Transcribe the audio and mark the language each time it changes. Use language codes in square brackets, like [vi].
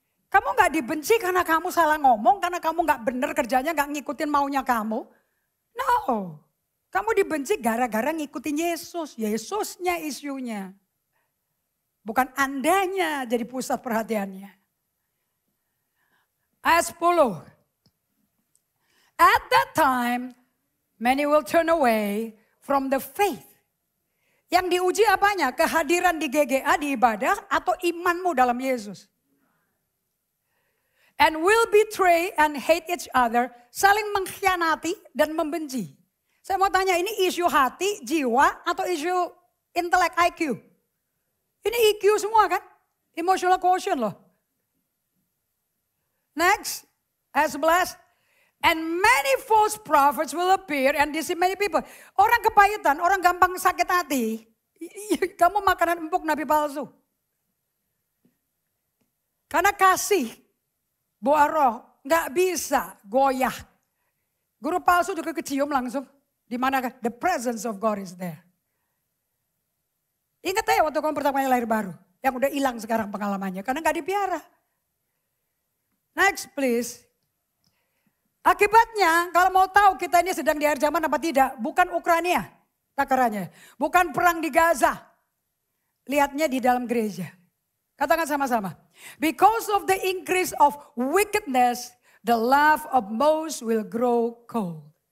[id] Kamu nggak dibenci karena kamu salah ngomong, karena kamu nggak bener kerjanya, nggak ngikutin maunya kamu. [en] No. [id] Kamu dibenci gara-gara ngikutin Yesus. Yesusnya isunya. Bukan Andanya jadi pusat perhatiannya. Ayat 10. [en] At that time, many will turn away from the faith. [id] Yang diuji apanya? Kehadiran di GGA, di ibadah, atau imanmu dalam Yesus. [en] And will betray and hate each other. [id] Saling mengkhianati dan membenci. Saya mau tanya, ini isu hati, jiwa, atau isu intelek IQ? Ini IQ semua kan? Emotional quotient loh. Next, ayat 11. [en] And many false prophets will appear and deceive many people. [id] Orang kepahitan, orang gampang sakit hati. Kamu makanan empuk nabi palsu. Karena kasih, buah roh, gak bisa goyah. Guru palsu juga kecium langsung. Di mana [en] the presence of God is there. [id] Ingat ya waktu kamu pertama kali lahir baru. Yang udah hilang sekarang pengalamannya. Karena gak dipiara. [en] Next please. [id] Akibatnya kalau mau tahu kita ini sedang di akhir zaman apa tidak. Bukan Ukraina takarannya. Bukan perang di Gaza. Lihatnya di dalam gereja. Katakan sama-sama. [en] Because of the increase of wickedness, the love of most will grow cold.